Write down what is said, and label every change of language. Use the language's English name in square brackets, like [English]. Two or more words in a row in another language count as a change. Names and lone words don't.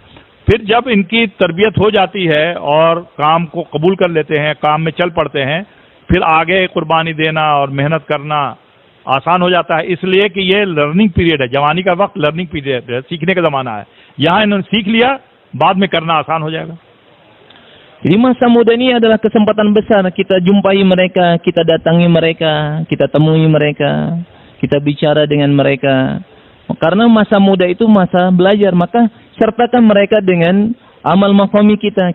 [Hindi] फिर जब इनकी तरबियत हो जाती है और काम को कबूल कर लेते हैं, काम में चल पड़ते हैं, फिर आगे कुर्बानी देना और मेहनत करना आसान हो जाता है। इसलिए कि ये [English] learning period [Hindi] है, जवानी का वक्त [English] learning period [Hindi] है, सीखने का ज़माना है। यहाँ इन्होंने सीख लिया, बाद में करना आसान हो जाएगा। [Indonesian] Jadi masa muda ini adalah kesempatan besar kita jumpai mereka, kita datangi mereka, kita temui mereka, kita bicara dengan mereka. Karena masa muda itu masa belajar, maka sertakan mereka dengan amal maqami kita.